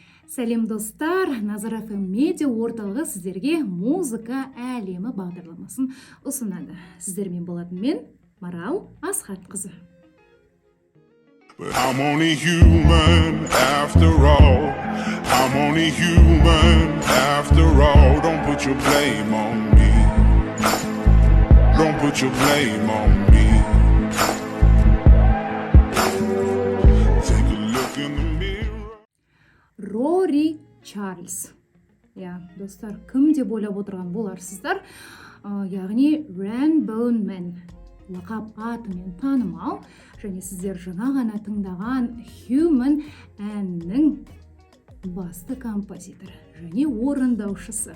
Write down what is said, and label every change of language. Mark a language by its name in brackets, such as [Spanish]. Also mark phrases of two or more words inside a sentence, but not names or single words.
[Kazakh] Сәлем достар, Назар FM медиа орталығы сіздерге музыка әлемі бағдарламасын ұсынады. Сіздермен болатын мен Марал Асхатқызы. [English] I'm only human after all. I'm only human after all. Don't put your blame on me. Don't put your blame on me. Take a look in the mirror. [Kazakh] Рори Чарльз. Достар, кім деп ойлап отырған боларсыздар? Яғни Rainbow Man. Лақап атымен танымал, және сіздер жаңа ғана тыңдаған Human әннің басты композиторы және орындаушысы.